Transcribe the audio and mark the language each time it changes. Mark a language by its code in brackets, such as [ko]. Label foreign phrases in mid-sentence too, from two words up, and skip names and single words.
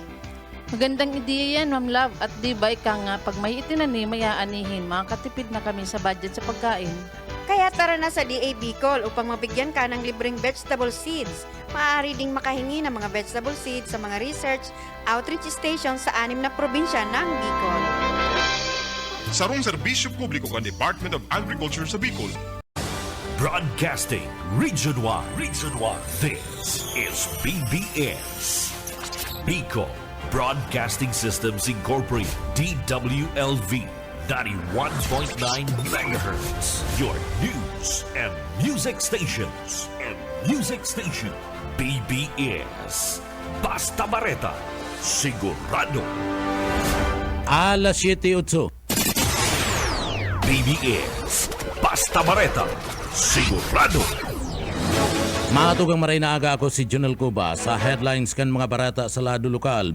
[tl] Magandang ideya yan, Ma'am Love. At di ba ika nga, pag may itinanim, may aanihin, makakatipid na kami sa budget sa pagkain. Kaya tara na sa DA Bicol upang mabigyan ka ng libreng [en] vegetable seeds. [tl] Maaari ding makahingi ng mga [en] vegetable seeds [tl] sa mga [en] research outreach stations [tl] sa 6 na probinsya ng Bicol. [bik] Sarong serbisyo publiko kan Department of Agriculture sa Bicol. [en] Broadcasting Region 1. Region 1. This is PBS. Bicol Broadcasting Systems Incorporated. DWLV 91.9 megahertz. Your news and music stations. [bik] PBS Basta Bareta, sigurado. [tl] Alas 7:08. [bik] PBS Basta Bareta, sigurado. Mga tugang maray na aga, ako si Junel Cuba sa headlines kan mga barata sa lado lokal.